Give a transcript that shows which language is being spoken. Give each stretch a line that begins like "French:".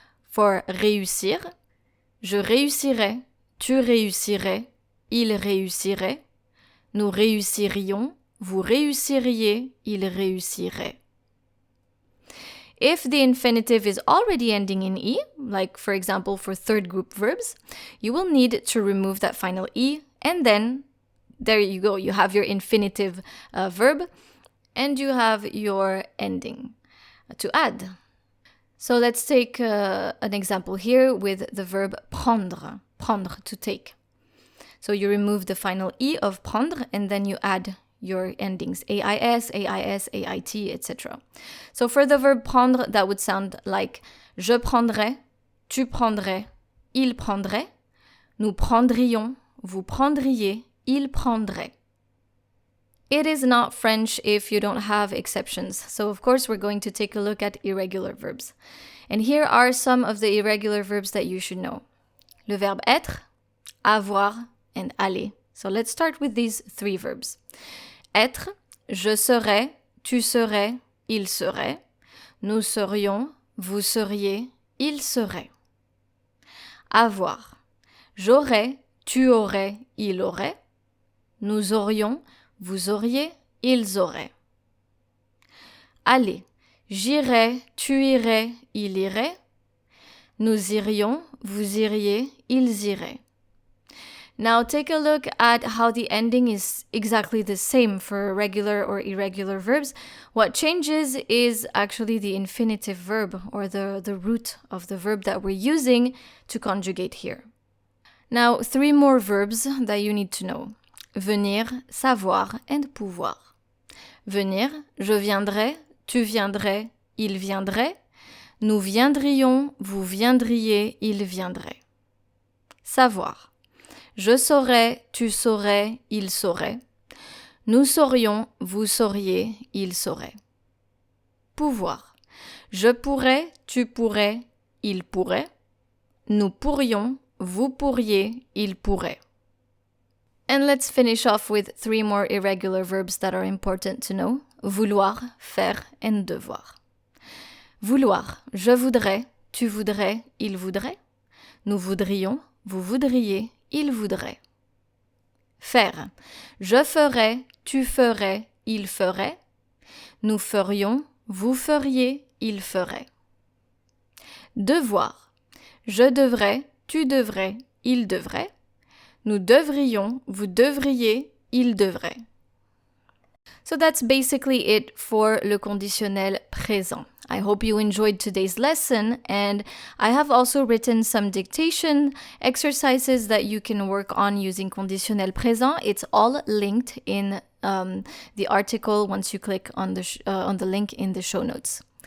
French: For réussir, je réussirais, tu réussirais, il réussirait, nous réussirions, vous réussiriez, il réussirait.
English: If the infinitive is already ending in E, like for example for third group verbs, you will need to remove that final E, and then there you go, you have your infinitive verb, and you have your ending to add. So let's take an example here with the verb prendre, prendre, to take. So you remove the final E of prendre, and then you add your endings, AIS, AIS, AIT, etc. So for the verb prendre, that would sound like
French: je prendrais, tu prendrais, il prendrait, nous prendrions, vous prendriez, il prendrait.
English: It is not French if you don't have exceptions. So of course we're going to take a look at irregular verbs. And here are some of the irregular verbs that you should know.
French: Le verbe être, avoir, and aller.
English: So let's start with these three verbs.
French: Être, je serais, tu serais, il serait. Nous serions, vous seriez, il serait. Avoir, j'aurais, tu aurais, il aurait. Nous aurions, vous auriez, ils auraient. Aller, j'irais, tu irais, il irait. Nous irions, vous iriez, ils iraient.
English: Now take a look at how the ending is exactly the same for regular or irregular verbs. What changes is actually the infinitive verb, or the root of the verb that we're using to conjugate here. Now, three more verbs that you need to know.
French: Venir, savoir, and pouvoir. Venir, je viendrai, tu viendrais, il viendrait. Nous viendrions, vous viendriez, il viendrait. Savoir. Je saurais, tu saurais, il saurait. Nous saurions, vous sauriez, il saurait. Pouvoir. Je pourrais, tu pourrais, il pourrait. Nous pourrions, vous pourriez, il pourrait.
English: And let's finish off with three more irregular verbs that are important to know.
French: Vouloir, faire, and devoir. Vouloir. Je voudrais, tu voudrais, il voudrait. Nous voudrions, vous voudriez, il voudrait. Faire. Je ferais, tu ferais, il ferait. Nous ferions, vous feriez, il ferait. Devoir. Je devrais, tu devrais, il devrait. Nous devrions, vous devriez, il devrait.
English: So that's basically it for le conditionnel présent. I hope you enjoyed today's lesson, and I have also written some dictation exercises that you can work on using conditionnel présent. It's all linked in the article once you click on the link in the show notes.